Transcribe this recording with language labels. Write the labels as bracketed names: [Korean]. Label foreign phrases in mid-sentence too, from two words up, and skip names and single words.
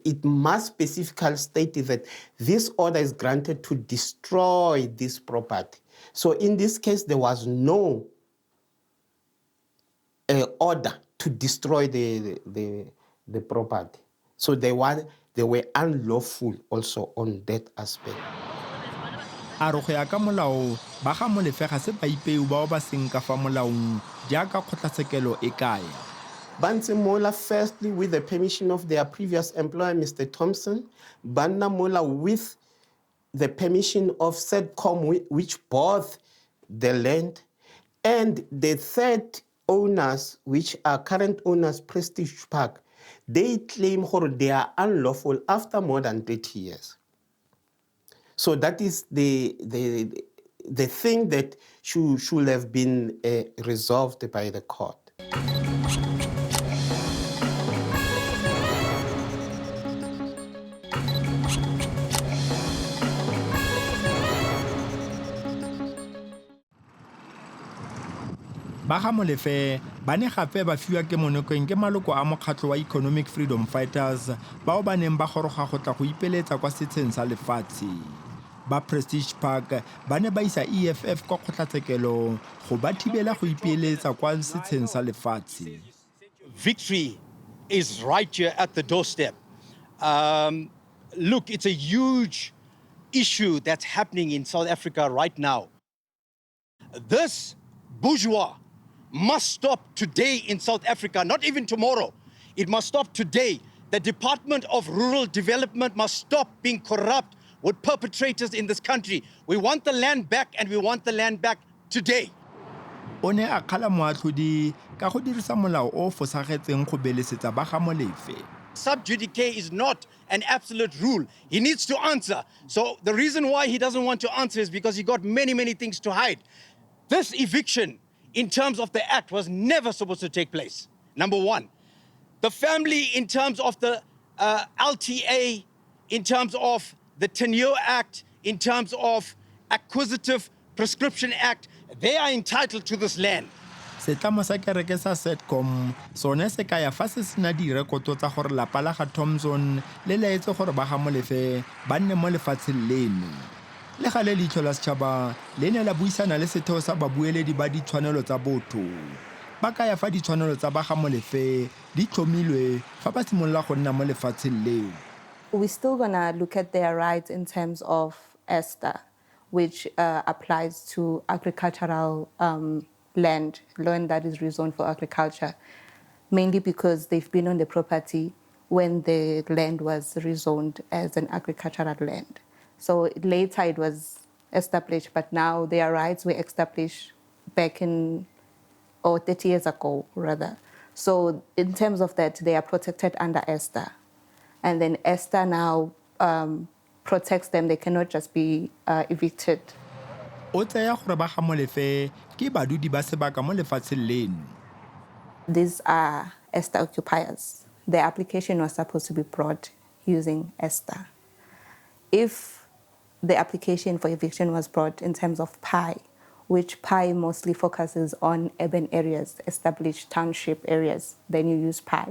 [English] It must specifically state that this order is granted to destroy this property. So in this case, there was no order to destroy the property. So they were unlawful also on that aspect. [Tswana] A re go ya ka molao ba ga Molefe ga se baipeu bao ba seng ka fa molaong jaaka kgotlatshekelo e kaya. Banse mola [English] firstly with the permission of their previous employer, Mr. Thompson. [Tswana] Banna mola [English] with the permission of SADCOM, which bought the land. And the third owners, which are current owners, Prestige Park, they claim they are unlawful after more than 30 years. So that is the thing that should have been resolved by the court. [Tswana] Ba ga Molefe ba ne gape ba fiwa ke monokeng ke maloko a mokgatlho wa Economic Freedom Fighters bao ba neng ba goroga go tla go ipeletsa kwa setsheng sa lefatshe. Ba Prestige Park ba ne ba isa EFF kwa kgotlatshekelo go ba thibela go ipeeletsa kwa setsheng sa lefatshe. [English] Victory is right here at the doorstep. Look, it's a huge issue that's happening in South Africa right now. This bourgeois must stop today in South Africa, not even tomorrow. It must stop today. The Department of Rural Development must stop being corrupt with perpetrators in this country. We want the land back, and we want the land back today. [Tswana] O ne a kgala moatlhodi ka go dirisa molao o fosagetseng go belesetsa ba ga Molefe. [English] Sub judice is not an absolute rule. He needs to answer. So the reason why he doesn't want to answer is because he got many, many things to hide. This eviction, in terms of the act, was never supposed to take place, number one. The family, in terms of the LTA, in terms of the Tenure Act, in terms of Acquisitive Prescription Act, they are entitled to this land. [Tswana] setlamo sa kereke sa Setcom sone se ka ya fa se sena direkoto tsa gore lapa la ga Thompson le laetse gore ba ga Molefe ba nne mo lefatsheng leno. Le gale Leihlo La Sechaba le ne la buisana le setheo sa babueledi ba ditshwanelo tsa botho. Ba ka ya fa ditshwanelo tsa ba ga Molefe di tlhomilwe fa ba simolola go nna mo lefatsheng leo. [English] We're still going to look at their rights in terms of ESTA, which applies to agricultural land that is rezoned for agriculture, mainly because they've been on the property when the land was rezoned as an agricultural land. So later it was established, but now their rights were established back in, or 30 years ago, rather. So in terms of that, they are protected under ESTA. And then ESTA now protects them. They cannot just be evicted. [Tswana] O tsaya gore ba ga Molefe ke badudi ba sebaka mo lefatsheng leno. [English] These are ESTA occupiers. Their application was supposed to be brought using ESTA. If the application for eviction was brought in terms of PI, which PI mostly focuses on urban areas, established township areas, then you use PI.